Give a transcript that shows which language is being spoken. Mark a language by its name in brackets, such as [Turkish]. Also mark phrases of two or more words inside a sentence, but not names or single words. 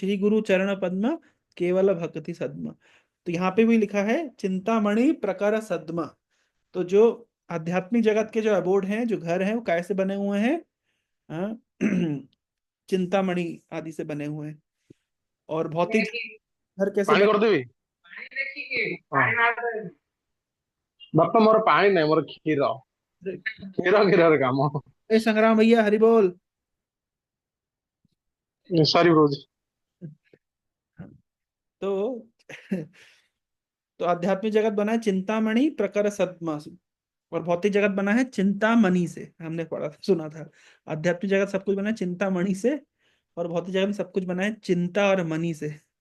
[Bangla] শ্রী গুরু চরণ পদ্ম কেবল ভক্তি সদমা। [Hindi] तो यहाँ पे भी लिखा है [Sanskrit] चिंतामणि प्रकर सदमा। [Hindi] तो जो आध्यात्मिक जगत के जो अबोर्ड हैं, जो घर हैं, वो कैसे बने हुए हैं? हाँ, चिंतामणि आदि से बने हुए हैं। और भौतिक घर कैसे [Odia] ପାଣି [Hindi] बने? [Odia] କରିଦେବି ହଁ। ବାପା ମୋର ପାଣି ନାହିଁ, ମୋର କ୍ଷୀର। କ୍ଷୀର କ୍ଷୀରରେ କାମ। [Hindi] ए संग्राम भैया हरि बोल। [Odia] ସରି କହୁଛି। [Hindi] तो तो आध्यात्मिक जगत बना है [Sanskrit] चिंतामणि प्रकर सद्मा [Hindi] से, और भौतिक जगत बना है चिंतामणि से, हमने पढ़ा था, सुना था। आध्यात्मिक जगत सब कुछ बना है चिंतामणि से, और भौतिक जगत में सब कुछ बना है चिंता और मणि से।